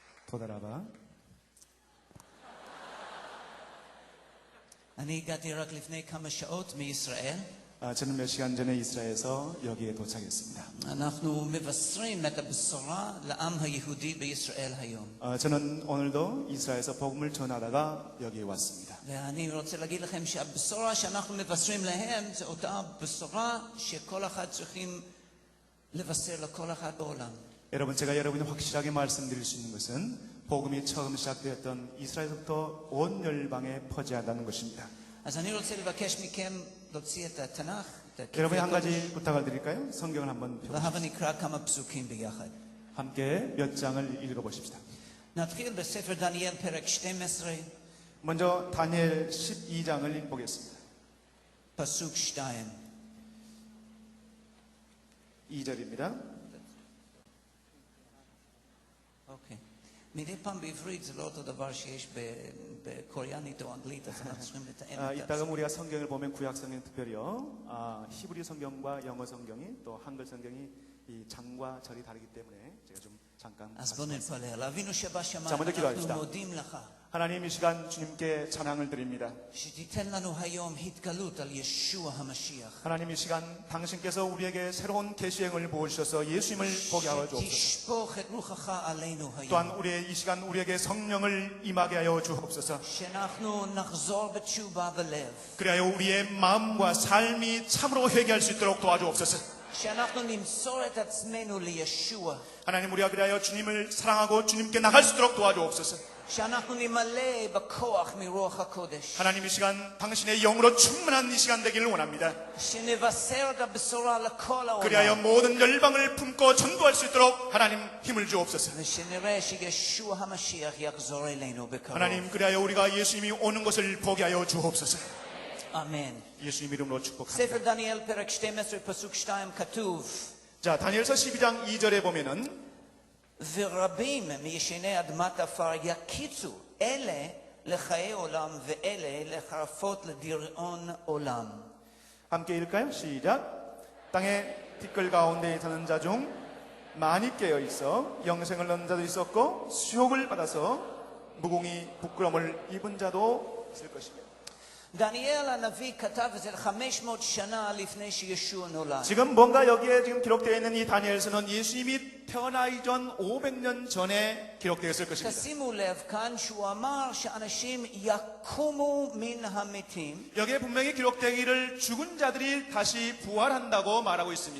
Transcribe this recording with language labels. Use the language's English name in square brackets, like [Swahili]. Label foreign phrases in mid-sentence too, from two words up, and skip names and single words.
[Hebrew] תודה רבה. אני הגעתי רק לפני כמה שעות מישראל. [Korean] 저는 몇 시간 전에 이스라엘에서 여기에 도착했습니다. [Hebrew] אנחנו מבשרים את הבשורה לעם היהודי בישראל היום. [Korean] 저는 오늘도 이스라엘에서 복음을 전하다가 여기에 왔습니다. [Hebrew] ואני רוצה להגיד לכם שהבשורה שאנחנו מבשרים להם זה אותה בשורה שכל אחד צריכים לבשר לכל אחד בעולם. [Korean] 여러분, 제가 여러분이 확실하게 말씀드릴 수 있는 것은 복음이 처음 시작되었던 이스라엘부터 온 열방에 퍼져야 한다는 것입니다. [Hebrew] אז אני רוצה לבקש מכם להוציא את התנ"ך, [Korean] 여러분이 한 가지 부탁을 드릴까요? 성경을 한번 펴보십시오. [Hebrew] והבה נקרא כמה פסוקים ביחד. [Korean] 함께 몇 장을 읽어보십시다. [Hebrew] נתחיל בספר דניאל פרק 12, [Korean] 먼저 다니엘 12장을 읽보겠습니다. [Hebrew] פסוק 2. [Korean] 2절입니다. [Hebrew] אוקיי. מדי פעם בעברית זה לא אותו דבר שיש בקוריאנית או אנגלית, אז אנחנו צריכים לתאם. [Korean] 이따가 우리가 성경을 보면 구약 성경 특별히요, 히브리 성경과 영어 성경이 또 한글 성경이 이 장과 절이 다르기 때문에 제가 좀 잠깐 [Hebrew] אז בוא נתפלל. אבינו [Korean] 자, [Hebrew] שבשמיים, [Korean] 먼저 [Hebrew] אנחנו [Korean] 기도합시다. [Hebrew] מודים לך [Korean] 하나님, 이 시간 주님께 찬양을 드립니다. [Hebrew] שתיתן לנו היום התגלות על ישוע המשיח. [Korean] 하나님, 이 시간 당신께서 우리에게 새로운 계시행을 보여주셔서 예수님을 보게 하여 주옵소서. [Hebrew] שתשפוך את רוחך עלינו היום. [Korean] 또한 우리의 이 시간 우리에게 성령을 임하게 하여 주옵소서. [Hebrew] שאנחנו נחזור בתשובה בלב. [Korean] 그리하여 우리의 마음과 삶이 참으로 회개할 수 있도록 도와주옵소서. [Hebrew] שאנחנו נמסור את עצמנו לישוע. [Korean] 하나님, 우리가 그리하여 주님을 사랑하고 주님께 나갈 수 있도록 도와주옵소서. [Hebrew] שאנחנו נמלא בכוח מרוח הקודש. [Korean] 하나님, 이 시간 당신의 영으로 충만한 이 시간 되기를 원합니다. [Hebrew] שנבשר את הבשורה לכל [Korean] 그리하여 [Hebrew] העולם. [Korean] 모든 열방을 품고 전도할 수 있도록 하나님 힘을 주옵소서. [Hebrew] ושנראה שישוע המשיח יחזור אלינו בקרוב. [Korean] 하나님, 그리하여 우리가 예수님이 오는 것을 보게 하여 주옵소서. [Hebrew] אמן. [Korean] 예수님 이름으로 축복합니다. [Hebrew] ספר דניאל פרק 12 פסוק 2 כתוב [Korean] 자, 다니엘서 12장 2절에 보면은 [Hebrew] ורבים מישני אדמת עפר יקיצו אלה לחיי עולם ואלה לחרפות לדיראון עולם. [Korean] 함께 읽을까요? 시작. 땅의 티끌 가운데 사는 자 중 많이 깨어 있어 영생을 얻는 자도 있었고 수욕을 받아서 무공히 부끄러움을 입은 자도 있을 것입니다. [Hebrew] דניאל הנביא כתב את זה 500 שנה לפני שישוע נולד. [Korean] 지금 뭔가 여기에 지금 기록되어 있는 이 다니엘서는 예수님이 태어나기 전 500년 전에 기록되었을 것입니다. [Hebrew] תשימו לב כאן שהוא אמר שאנשים יקומו מן המתים. [Korean] 여기에 분명히 기록되기를 죽은 자들이 다시 부활한다고 말하고 있습니다.